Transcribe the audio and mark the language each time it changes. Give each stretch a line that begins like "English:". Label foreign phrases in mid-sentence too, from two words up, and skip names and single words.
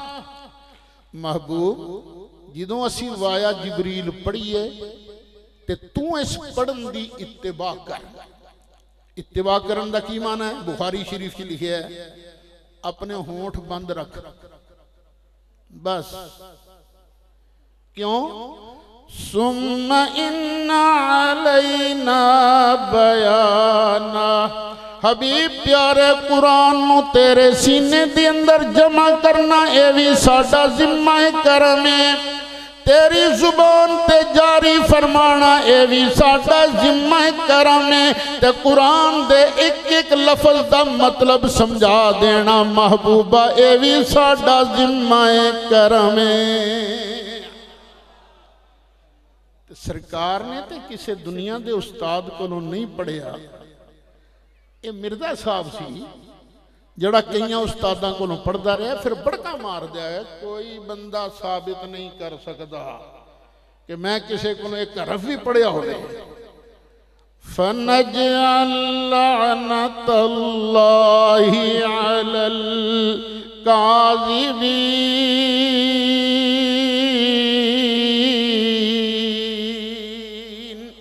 Punjabi: محبوب جدوں اسیں وایا جبریل پڑھیے تے توں اس پڑھن دی اتباع کر. اتباع کرن دا کی معنی ہے؟ بخاری شریف چ لکھیا ہے اپنے ہونٹھ بند رکھ، بس. کیوں?
Arabic: ثم إن علينا بيانه.
Punjabi: حبیب پیارے، قرآن نوں تیرے سینے دے اندر جمع کرنا یہ بھی ساڈا ذمہ کرم ہے. تیری زبان تے جاری فرمانا یہ بھی ساڈا ذمہ کرم ہے. تے قرآن دے ایک ایک لفظ دا مطلب سمجھا دینا محبوبا یہ بھی ساڈا ذمہ کرم ہے.
Urdu: سرکار نے تو کسی دنیا کے استاد کولوں نہیں پڑھیا.
Punjabi: یہ مرزا صاحب سی جڑا کئی استاداں کولوں پڑھتا رہا، پھر بڑکا مار دیا ہے.
Urdu: کوئی بندہ ثابت نہیں کر سکتا کہ میں کسی کو ایک حرف بھی پڑھیا ہو.
Arabic: فنجعل لعنة الله على الكاذبين.